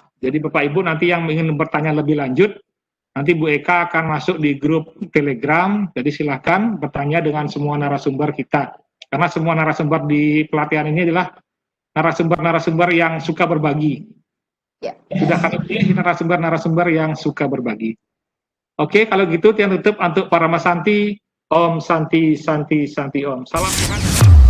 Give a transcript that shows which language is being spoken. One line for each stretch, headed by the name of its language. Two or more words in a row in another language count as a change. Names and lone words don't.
Indonesian: Jadi Bapak Ibu nanti yang ingin bertanya lebih lanjut, nanti Bu Eka akan masuk di grup Telegram, jadi silakan bertanya dengan semua narasumber kita. Karena semua narasumber di pelatihan ini adalah narasumber-narasumber yang suka berbagi. Ya. Sudah kami pilih narasumber-narasumber yang suka berbagi. Oke, kalau gitu yang tutup untuk para Mas Santi,
Sanskrit: Om Santi, Santi, Santi Om.
Indonesian: Salam sehat.